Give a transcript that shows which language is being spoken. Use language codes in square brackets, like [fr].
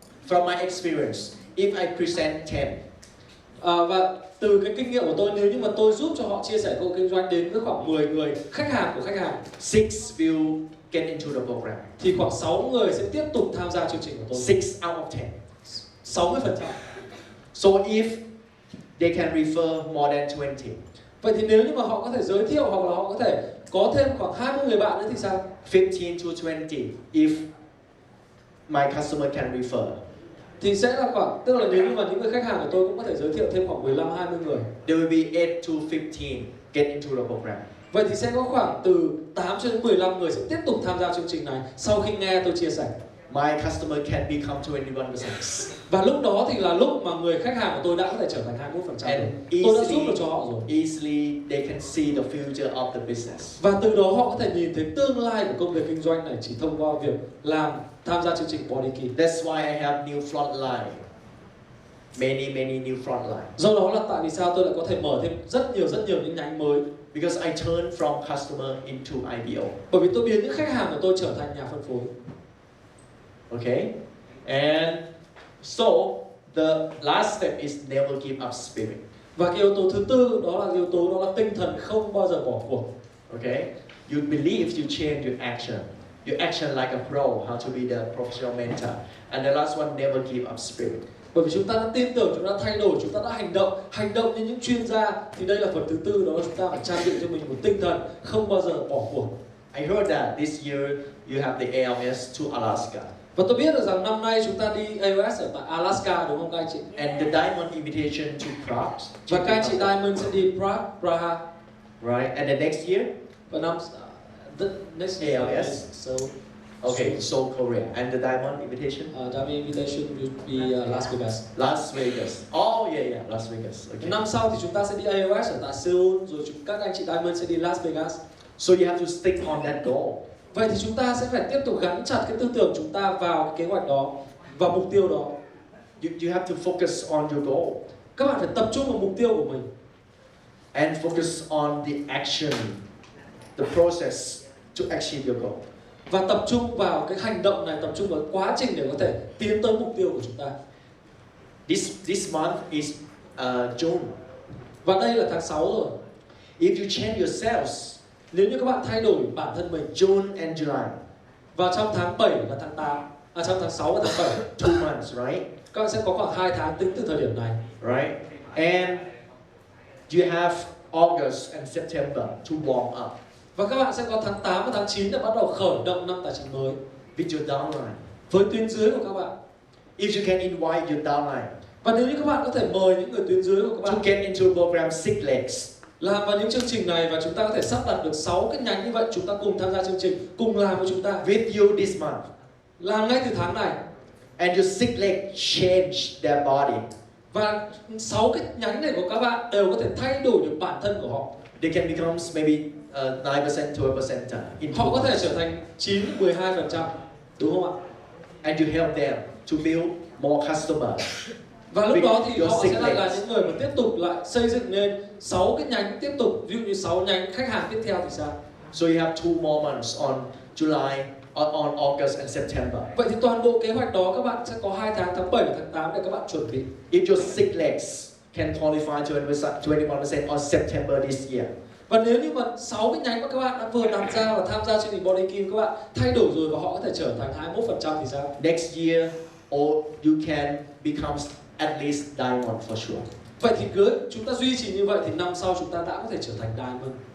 [en] From my experience, if I present 10, [vi] và từ cái kinh nghiệm của tôi, nếu như mà tôi giúp cho họ chia sẻ cơ hội kinh doanh đến với khoảng 10 người khách hàng của khách hàng, [en] 6 will get into the program. [vi] thì khoảng 6 người sẽ tiếp tục tham gia chương trình của tôi. [en] 6 out of 10. 60%. So if they can refer more than 20, [vi] Vậy thì nếu như mà họ có thể giới thiệu hoặc là họ có thể có thêm khoảng 20 người bạn nữa thì sao? [en] 15 to 20, if my customer can refer, [vi] Thì sẽ là khoảng, tức là nếu như mà những người khách hàng của tôi cũng có thể giới thiệu thêm khoảng 15-20 người. [en] there will be 8 to 15 get into the program. [vi] Vậy thì sẽ có khoảng từ 8 cho đến 15 người sẽ tiếp tục tham gia chương trình này sau khi nghe tôi chia sẻ. [en] My customer can become 21%. [vi] Và lúc đó thì là lúc mà người khách hàng của tôi đã có thể trở thành 21%. [en] And [vi] Tôi đã giúp được cho họ rồi. [en] easily they can see the future of the business. [vi] Và từ đó họ có thể nhìn thấy tương lai của công việc kinh doanh này chỉ thông qua việc tham gia chương trình Body Key. [en] That's why I have new front line. Many new front line. [vi] Do đó là tại vì sao tôi lại có thể mở thêm rất nhiều những nhánh mới. [en] Because I turn from customer into IBO. [vi] Bởi vì tôi biến những khách hàng của tôi trở thành nhà phân phối. [en] Okay? And so the last step is never give up spirit. [vi] Và cái yếu tố thứ tư đó là yếu tố đó là tinh thần không bao giờ bỏ cuộc. [en] Okay, you believe, you change your action like a pro, how to be the professional mentor. And the last one, never give up spirit. [vi] Bởi vì chúng ta đã tin tưởng, chúng ta thay đổi, chúng ta đã hành động như những chuyên gia. Thì đây là phần thứ tư, đó là chúng ta phải trang bị cho mình một tinh thần không bao giờ bỏ cuộc. [en] I heard that this year you have the ALS to Alaska. [vi] Và tôi biết được rằng năm nay chúng ta đi ALS ở tại Alaska, đúng không các anh chị? [en] And the Diamond invitation to Prague. [vi] Và các anh chị Diamond sẽ đi Praha. [en] Right, and the next year? [vi] Và năm [en] the next year. ALS. Okay, Seoul, Korea. And the Diamond invitation? Diamond invitation will be Las Vegas. Las Vegas. Oh yeah, Las Vegas. Okay. [vi] Năm sau thì chúng ta sẽ đi ALS ở tại Seoul, rồi các anh chị Diamond sẽ đi Las Vegas. [en] So you have to stick on that goal. [vi] Vậy thì chúng ta sẽ phải tiếp tục gắn chặt cái tư tưởng chúng ta vào cái kế hoạch đó, vào mục tiêu đó. [en] You have to focus on your goal. [vi] Các bạn phải tập trung vào mục tiêu của mình. [en] And focus on the action, the process to achieve your goal. [vi] Và tập trung vào cái hành động này, tập trung vào quá trình để có thể tiến tới mục tiêu của chúng ta. [en] This month is June. [vi] Và đây là tháng 6 rồi. [en] If you change yourselves, [vi] nếu như các bạn thay đổi bản thân mình, [en] June and July. [vi] vào trong tháng 7 và tháng 8, trong tháng 6 và tháng 7, [en] 2 months, right? [vi] các bạn sẽ có khoảng 2 tháng tính từ thời điểm này. [en] Right? And you have August and September to warm up. [vi] Và các bạn sẽ có tháng 8 và tháng 9 để bắt đầu khởi động năm tài chính mới. [en] With your downline. [vi] Với tuyến dưới của các bạn. [en] If you can invite your downline. [vi] Và nếu như các bạn có thể mời những người tuyến dưới của các bạn [en] to get into program 6 legs. [vi] làm vào những chương trình này, và chúng ta có thể sắp đặt được 6 cái nhánh như vậy, chúng ta cùng tham gia chương trình, cùng làm với chúng ta. [en] With you this month. [vi] Làm ngay từ tháng này. [en] And your 6 leg change their body. [vi] Và 6 cái nhánh này của các bạn đều có thể thay đổi được bản thân của họ. [en] They can become maybe 9% to 12%. [vi] Họ có thể trở thành 9-12%, đúng không ạ? [en] And you help them to build more customers. [vi] Và lúc đó thì [en] Your [vi] họ [en] six [vi] sẽ là [en] legs. [vi] những người mà tiếp tục lại xây dựng nên 6 cái nhánh tiếp tục, ví dụ như 6 nhánh khách hàng tiếp theo thì sao? [en] So you have 2 more months on July, on August and September. [vi] Vậy thì toàn bộ kế hoạch đó các bạn sẽ có 2 tháng, tháng 7 và tháng 8 để các bạn chuẩn bị. [en] If your 6 legs can qualify to 21% on September this year. [vi] Và nếu như mà 6 cái nhánh mà các bạn đã vừa đặt ra và tham gia chương trình Body Kim, các bạn thay đổi rồi và họ có thể trở thành 21% thì sao? [en] Next year, or you can become at least diamond for sure. [vi] Vậy thì cứ chúng ta duy trì như vậy thì năm sau chúng ta đã có thể trở thành diamond.